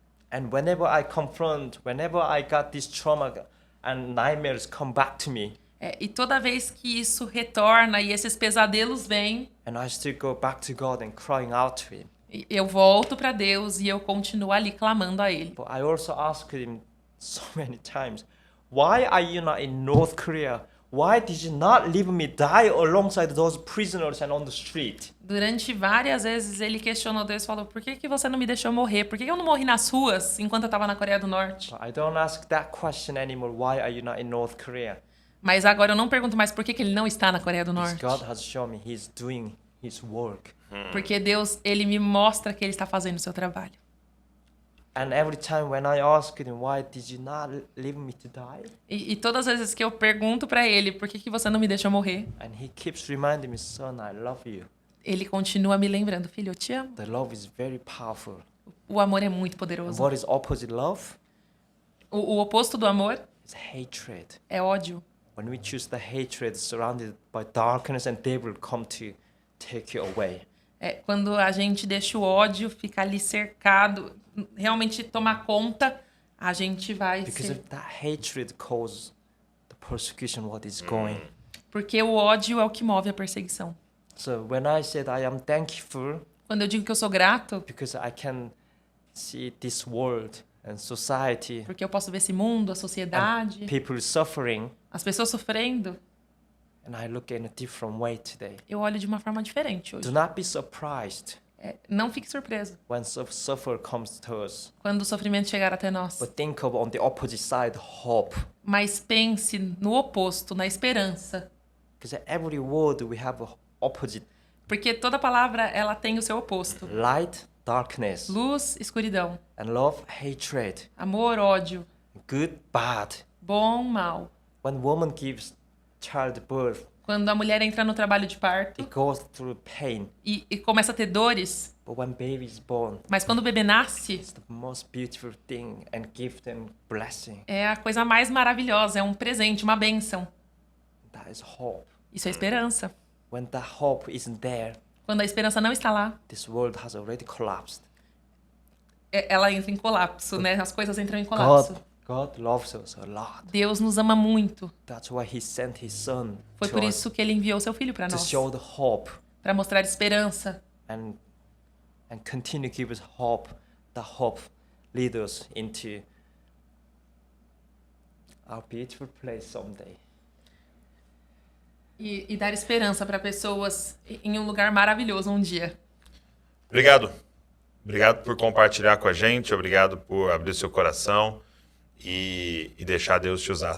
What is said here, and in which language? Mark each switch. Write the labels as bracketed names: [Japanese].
[English] And whenever I got this trauma and nightmares come back to me. [Portuguese] E toda vez que isso retorna e esses pesadelos vêm, [English] And I still go back to God and crying out to him. [Portuguese] eu volto para Deus e eu continuo ali clamando a Ele. [English] But I also asked him so many times, why are you not in North Korea? Why did you not leave me die alongside those prisoners and on the street? [Portuguese] Durante várias vezes ele questionou Deus e falou, por que você não me deixou morrer? Por que eu não morri nas ruas enquanto eu estava na Coreia do Norte? [English] But I don't ask that question anymore. Why are you not in North Korea? [Portuguese] Mas agora eu não pergunto mais por que ele não está na Coreia do [English] Because [Portuguese] Norte. [English] God has shown me He's doing His work. [Portuguese] Porque Deus, Ele me mostra que Ele está fazendo o seu trabalho. [English] And every time when I ask him, why did you not leave me to die? [Portuguese] E todas as vezes que eu pergunto para Ele, por que você não me deixou morrer? [English] And he keeps reminding me, son, I love you. [Portuguese] Ele continua me lembrando, filho, eu te amo. [English] The love is very powerful. [Portuguese] O amor é muito [English] And [Portuguese] poderoso. [English] what is opposite love? [Portuguese] O oposto do amor [English] It's hatred. [Portuguese] é ódio. [English] When we choose the hatred surrounded by darkness and devil come to take you away. [Portuguese] Quando a gente deixa o ódio ficar ali cercado, realmente tomar conta, a gente vai [English] Because [Portuguese] ser... [English] of that hatred causes the persecution what is going. [Portuguese] Porque o ódio é o que move a perseguição. [English] So when I said I am thankful [Portuguese] Quando eu digo que eu sou grato, [English] because I can see this world and society, [Portuguese] porque eu posso ver esse mundo, a sociedade, [English] people suffering, [Portuguese] as pessoas sofrendo, [English] and I look in a different way today. [Portuguese] eu olho de uma forma diferente hoje. [English] Do not be surprised [Portuguese] Não fique surpreso [English] when suffer comes to us. [Portuguese] quando o sofrimento chegar até nós. [English] But think of on the opposite side, hope. [Portuguese] Mas pense no oposto, na esperança. [English] Because every word we have a opposite. [Portuguese] Porque toda palavra, ela tem o seu oposto. [English] Light, darkness. [Portuguese] Luz, escuridão. [English] And love, hatred. [Portuguese] Amor, ódio. [English] Good, bad. [Portuguese] Bom, mal. [English] When woman gives childbirth, [Portuguese] Quando a mulher entra no trabalho de parto [English] it goes through pain. [Portuguese] e começa a ter dores, [English] But when baby is born, [Portuguese] mas quando o bebê nasce, [English] it's the most beautiful thing and gift and blessing. [Portuguese] é a coisa mais maravilhosa, é um presente, uma bênção. [English] That is hope. [Portuguese] Isso é esperança. [English] When that hope isn't there, [Portuguese] Quando a esperança não está lá, [English] this world has already collapsed. [Portuguese] ela entra em colapso, né? As coisas entram em colapso. [English] God loves us a lot. [Portuguese] Deus nos ama muito. [English] That's why He sent His Son [Portuguese] Foi [English] to [Portuguese] por [English] us [Portuguese] isso que Ele enviou seu Filho para [English] to [Portuguese] nós. [English] show the hope [Portuguese] Para mostrar esperança. [English] and continue to give us hope. The hope lead us into our beautiful place someday. [Portuguese] E dar esperança para pessoas em um lugar maravilhoso um dia. Obrigado. Obrigado por compartilhar com a gente. Obrigado por abrir seu coração e deixar Deus te usar.